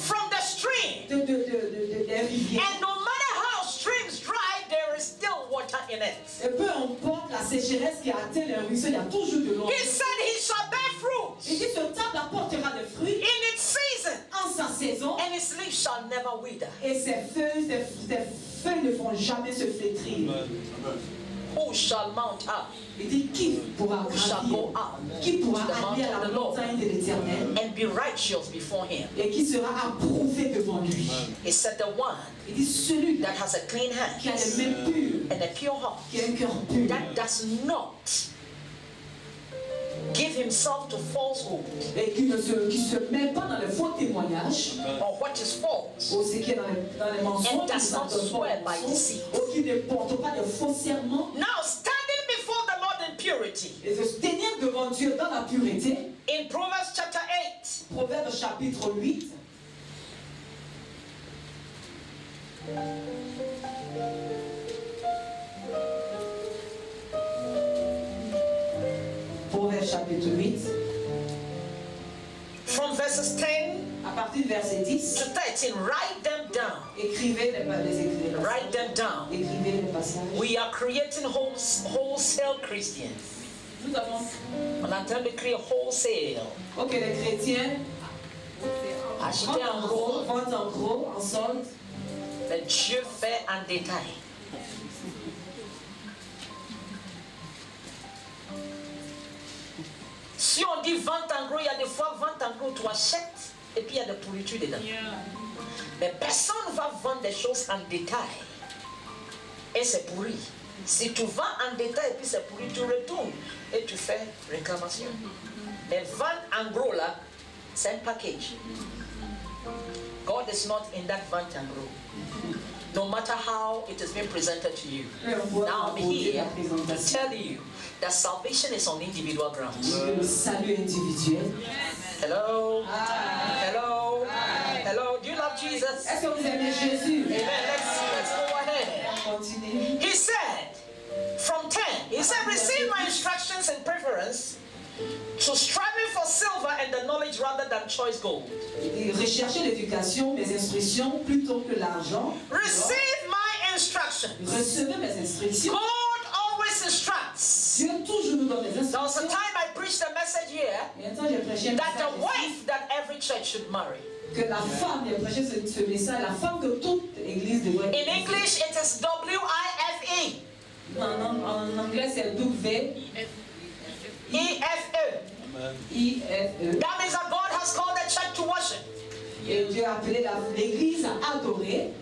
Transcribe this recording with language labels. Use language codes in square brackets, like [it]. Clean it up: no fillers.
[en] from the stream. [fr] des rivières. [en] And no matter how streams dry, there is still water in it. [fr] Et peu importe la sécheresse qui atteint le ruisseau, il y a toujours de l'eau. [en] He said he shall bear [fr] Il [en] fruit [fr] dit cet arbre apportera des fruits [en] in its season, [fr] en sa saison [en] and its leaves shall never wither. [fr] et ses feuilles ne vont jamais se flétrir. [en] Who shall mount up [fr] Il dit qui pourra [en] shall go [fr] gravir, [en] up [fr] qui pourra [en] to the [fr] aller [en] mountain [fr] à [en] of [fr] la [en] the Lord [fr] montagne de l'Éternel [en] and be righteous before him. [fr] et qui sera approuvé devant lui. [en] He said, the one [fr] Il dit celui [en] that has a clean [fr] qui a [en] hand [fr] les mains pures, [en] and a pure heart, [fr] qui a un cœur pur, [en] that does not give himself to falsehood [fr] et qui ne se met pas dans les faux témoignages [en] or what is false, [fr] ou ce qui est dans les mensonges, [en] And does not swear by deceit. [fr] ou qui ne porte pas de faux serments. [en] now standing before the Lord in purity. [fr] Et de se tenir devant Dieu dans la pureté. [en] In Proverbs chapter 8, [fr] Proverbe chapitre 8. Proverbe chapitre 8. [en] from verses 10 [fr] À partir du verset 10. [en] to 13, write them down. [fr] Écrivez les passages. [en] Write them down. [fr] Écrivez les passages. [en] We are creating wholesale Christians. [fr] Nous avons. On est en train de créer wholesale. Ok, les chrétiens. Acheter en gros, Vente en gros, en solde. mais Dieu fait en détail. Si on dit vente en gros, il y a des fois vente en gros, tu achètes et puis il y a des pourritures dedans. Mais personne ne va vendre des choses en détail et c'est pourri. Si tu vends en détail et puis c'est pourri, tu retournes et tu fais réclamation. Mais vente en gros là, c'est un package. [en] God is not in that [fr] vente en gros. [en] No matter how it is being presented to you. Now I'm here to tell you that salvation is on individual grounds. [fr] Le salut individuel. [en] Hello? Hello? Hello? Do you love Jesus? [fr] Est-ce que vous aimez Jésus? [en] Amen. Let's go ahead. [fr] On continue. [en] He said, from 10, he said, receive my instructions and preference to striving for silver and the knowledge rather than choice gold. [fr] Recherchez l'éducation, mes instructions, plutôt que l'argent. [en] Receive my instructions. [fr] Recevez mes instructions. [en] God always instructs. [fr] Dieu toujours nous donne des [en] There was a [fr] instructions. [en] time I preached a message here [fr] Et un temps, j'ai prêché un [en] that the [fr] message [en] wife that every church should marry. [fr] que la femme, j'ai prêché ce message, la femme que toute église devrait [en] In English, it is W-I-F-E. [fr] En anglais, c'est W-I-F-E. E-F-E. [en] That means that God has called the church to worship. [fr] Et Dieu a appelé l'église à adorer.